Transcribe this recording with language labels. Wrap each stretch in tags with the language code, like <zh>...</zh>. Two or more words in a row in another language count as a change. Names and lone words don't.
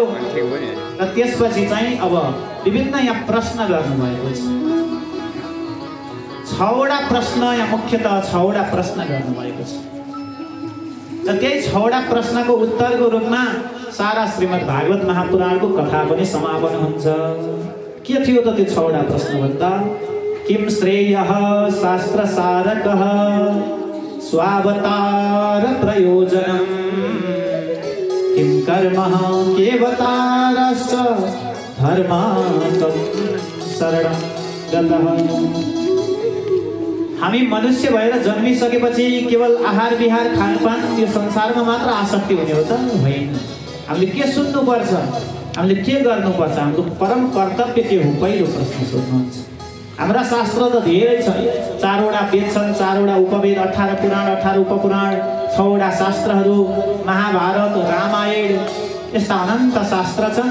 <ne>र त्यसपछि चाहिँ अब विभिन्न यहाँ प्रश्न गर्नुभएको छ। 6वटा प्रश्न यहाँ मुख्यतः 6वटा प्रश्न गर्नुभएको छ। र त्यही 6वटा प्रश्नको उत्तरको रूपमा सारा श्रीमद् भागवत महापुराणको कथा पनि समापन हुन्छ। के थियो त त्यो 6वटा प्रश्न भन्दा</ne> <sa>किम श्रेयः शास्त्र सारकः स्वावतार प्रयोजनम किम कर्मः केवतारश्च धर्मात्म शरणं गतः।</sa> <ne>हामी मनुष्य भएर जन्मिसकेपछि केवल आहार विहार खानपान यो संसारमा मात्र आसक्ति हुने हो त होइन। हामीले के सुन्नुपर्छ, हामीले के गर्नुपर्छ, हाम्रो परम कर्तव्य के हो, पहिलो प्रश्न सोध्नुहुन्छ। हाम्रा शास्त्र त धेरै छन्। 4वटा वेद छन्, 4वटा उपवेद, 18 पुराण, 18 उपपुराण, 6वटा शास्त्रहरू, महाभारत, रामायण, यस्ता अनन्त शास्त्र छन्।</ne>